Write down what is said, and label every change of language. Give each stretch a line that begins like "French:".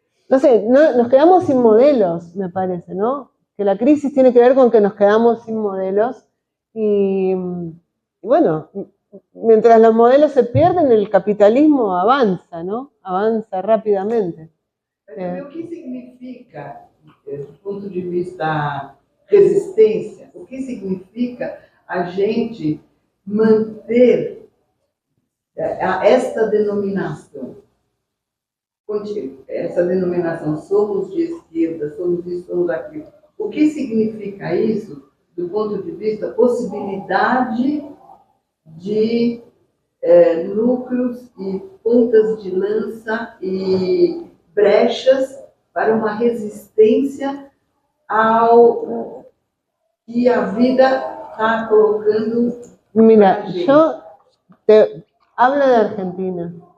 Spanish: No sé, nos quedamos sin modelos, me parece, ¿no? Que la crisis tiene que ver con que nos quedamos sin modelos y bueno, mientras los modelos se pierden, el capitalismo avanza, ¿no? Avanza rápidamente.
Portuguese: Mas o que significa do ponto de vista resistência, o que significa a gente manter esta denominação. Essa denominação, somos de esquerda, somos isso, somos aquilo. O que significa isso do ponto de vista possibilidade de núcleos e pontas de lança e brechas para uma resistência ao que a vida está colocando.
Spanish: Mira, yo te hablo de Argentina.